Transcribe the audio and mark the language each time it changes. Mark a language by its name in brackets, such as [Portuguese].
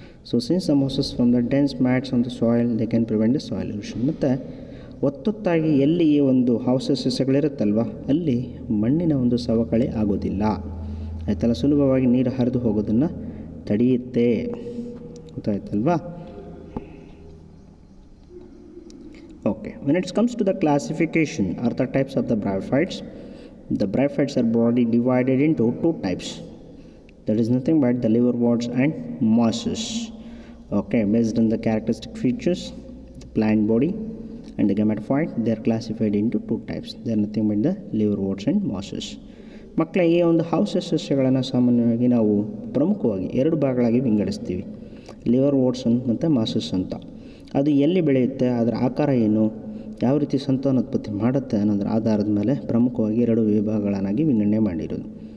[English] So since the mosses from the dense mats on the soil they can prevent the soil erosion. [Kannada] ಮತ್ತು ಒತ್ತೊತ್ತಾಗಿ ಎಲ್ಲಿ ಈ ಒಂದು ಆವಾಸ ಸಸ್ಯಗಳಿರುತ್ತಲ್ವ ಅಲ್ಲಿ ಮಣ್ಣಿನ ಒಂದು ಸವಕಳಿ ಆಗೋದಿಲ್ಲ, ಆಯ್ತಲ್ಲ? ಸುಲಭವಾಗಿ ನೀರು ಹರಿದು ಹೋಗೋದನ್ನು ತಡೆಯುತ್ತೆ, ಗೊತ್ತಾಯ್ತಲ್ವಾ? [English] Okay, when it comes to the classification or the types of the bryophytes are broadly divided into two types. That is nothing but the liverworts and mosses. Okay, based on the characteristic features, the plant body and the gametophyte, they are classified into two types. They are nothing but the liverworts and mosses. [Kannada] ಮಕ್ಕಳೇ, ಈ ಒಂದು house ಸಸ್ಯಗಳನ್ನು ಸಾಮಾನ್ಯವಾಗಿ ನಾವು ಪ್ರಮುಖವಾಗಿ 2 ಭಾಗಗಳಾಗಿ ವಿಂಗಡಿಸ್ತೀವಿ, liver votes ಮತ್ತು masses ಅಂತ. ಅದು ಎಲ್ಲಿ ಬೆಳೆಯುತ್ತೆ, ಅದರ ಆಕಾರ ಏನು, ಯಾವ ರೀತಿ ಸಂತಾನೋತ್ಪತ್ತಿ ಮಾಡುತ್ತೆ ಅನ್ನೋದರ ಆಧಾರದ ಮೇಲೆ ಪ್ರಮುಖವಾಗಿ 2 ವಿಭಾಗಗಳನ್ನಾಗಿ ವಿಂಗಡಣೆ ಮಾಡಿರೋದು.